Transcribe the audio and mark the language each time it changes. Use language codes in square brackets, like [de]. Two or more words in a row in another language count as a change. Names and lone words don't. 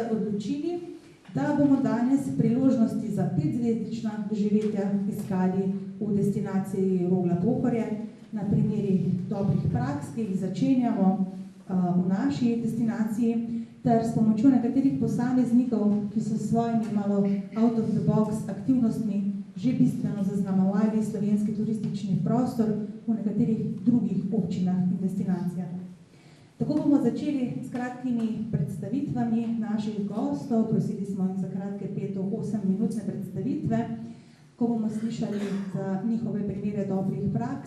[sl] odločili, da bomo danes priložnosti za 5-zvezdična doživetja iskali v destinaciji Rogla-Pohorje na primeri dobrih praks, ki jih začenjamo v naši destinaciji, ter s pomočjo nekaterih posameznikov, ki so s svojimi malo [en] out of the box [sl] aktivnostmi že bistveno zaznamovali slovenski turistični prostor v nekaterih drugih občinah in destinacijah. Tako bomo začeli s kratkimi predstavitvami naših gostov. Prosili smo jih za kratke 5-8-minutne predstavitve, ko bomo slišali za njihove primere dobrih praks.